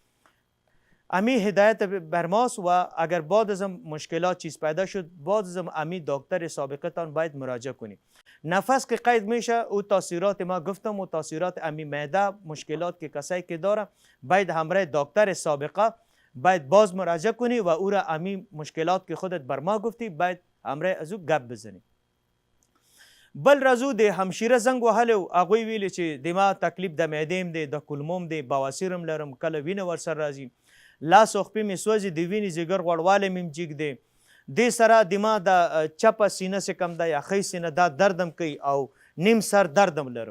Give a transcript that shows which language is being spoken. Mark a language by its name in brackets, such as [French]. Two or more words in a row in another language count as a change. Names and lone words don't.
[Persian] امی هدایت بر ماست و اگر بعد از مشکلات چیز پیدا شد بعد از امی دکتر سابقه تان باید مراجعه کنی. نفس که قید میشه او تاثیرات ما گفتم و تاثیرات امی معده مشکلات که کسایی که داره باید همراه دکتر سابقه باید باز مراجعه کنی و او را امی مشکلات که خودت بر ما گفتی باید همراه از او گپ بزنی. [Pashto] بل رازو د همشیره زنګ وهلی و هغوی ویلي چې د ما تکلیف د معدې دی، د کولموم دی، بواسیرم لرم، کله وینه ورسره راځي، لاس او خپې مې سوځي، د وینې ځیګر غوړوالی مې جګ دی، دې سره د ما د چپه سینه چې کوم ده یا ښی سینه دا دردم کوي او نیم سر دردم لرم.